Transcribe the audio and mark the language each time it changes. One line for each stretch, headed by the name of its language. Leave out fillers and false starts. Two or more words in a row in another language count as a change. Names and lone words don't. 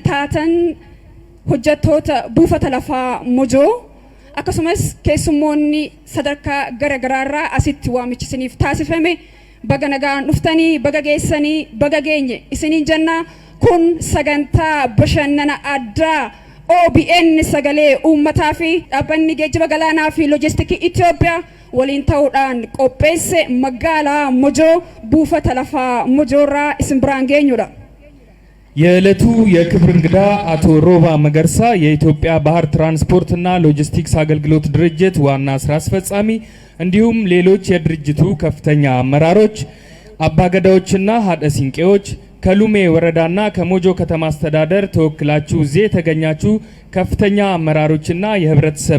Oromo: taatan hojjettoota buufata lafaa Mojoo akkasumas keessummoonni sadarkaa garagaraarraa asitti waamichisaniif taasifame baga nagaan dhuftanii baga geessanii baga geenye isiniin jenna kun sagantaa bashannana addaa OBN sagalee uummataa fi dhaabbanni geejjiba galaanaa fi loojistikii Itoophiyaa waliin ta'uudhaan qopheesse magaalaa Mojoo buufata lafaa Mojoorraa isin biraan geenyudha.
Amharic: የዕለቱ የክብር እንግዳ አቶ ሮባ መገርሳ የኢትዮጵያ ባህር ትራንስፖርትና ሎጂስቲክስ አገልግሎት ድርጅት ዋና ስራ አስፈጻሚ እንዲሁም ሌሎች የድርጅቱ ከፍተኛ አመራሮች፣ አባገዳዎችና ሀደ ሲንቄዎች ከሉሜ ወረዳና ከሞጆ ከተማ አስተዳደር ተወክላችሁ እዚህ የተገኛችሁ ከፍተኛ አመራሮችና የህብረተሰብ